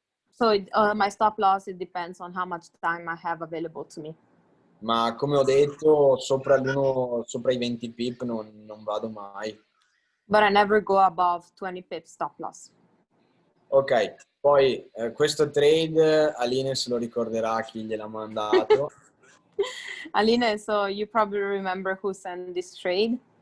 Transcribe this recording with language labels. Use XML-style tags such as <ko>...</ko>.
<en>So my stop loss, it depends on how much time I have available to me.</en> <it>Ma come ho detto, sopra i 20 pip non vado mai.</it> <en>But I never go above 20 pips stop loss.</en> <it>Ok, poi questo trade Aline se lo ricorderà chi gliel'ha mandato.</it> <en>Aline, so you probably remember who sent this trade.</en>